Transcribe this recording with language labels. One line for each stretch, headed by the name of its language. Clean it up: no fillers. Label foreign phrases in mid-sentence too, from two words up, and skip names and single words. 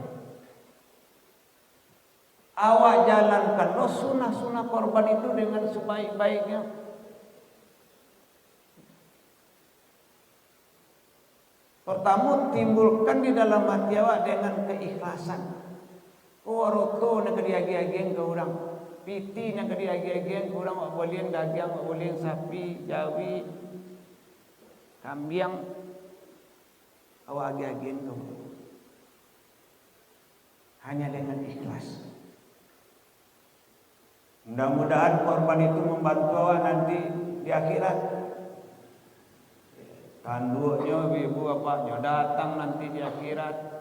Minangkabau: Awak jalankan lo sunnah-sunnah korban itu dengan sebaik-baiknya.
Indonesian: Pertama, timbulkan di dalam hati awak dengan keikhlasan.
Minangkabau: Roko nak diagi-agian ke orang, piti nak diagi-agian ke orang, wak boleh daging, wak boleh sapi, jawi, kambing, awak agi-agian ke orang.
Indonesian: Hanya dengan ikhlas. Mudah-mudahan korban itu membantu awak nanti di akhirat. Tanduknya ibu bapaknya datang nanti di akhirat.